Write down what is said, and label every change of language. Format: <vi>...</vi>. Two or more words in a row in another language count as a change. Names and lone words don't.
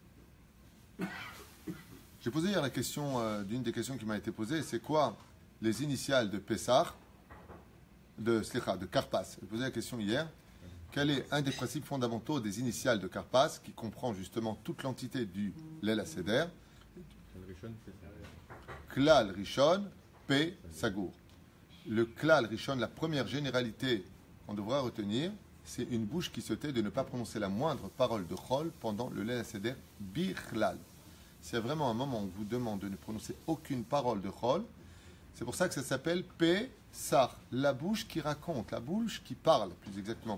<fr>J'ai posé hier la question, d'une des questions qui m'a été posée, c'est quoi les initiales de Pessah, de Karpas. J'ai posé la question hier, quel est un des principes fondamentaux des initiales de Karpas, qui comprend justement toute l'entité du</fr> <he>ליל הסדר, כלל ראשון, פה סגור. Le כלל ראשון,</he> <fr>la première généralité qu'on devra retenir, c'est une bouche qui se tait de ne pas prononcer la moindre parole de Chol pendant le</fr> <he>ליל הסדר בכלל.</he> <fr>C'est vraiment un moment où on vous demande de ne prononcer aucune parole de Chol. C'est pour ça que ça s'appelle Pessah, la bouche qui raconte, la bouche qui parle, plus exactement.</fr>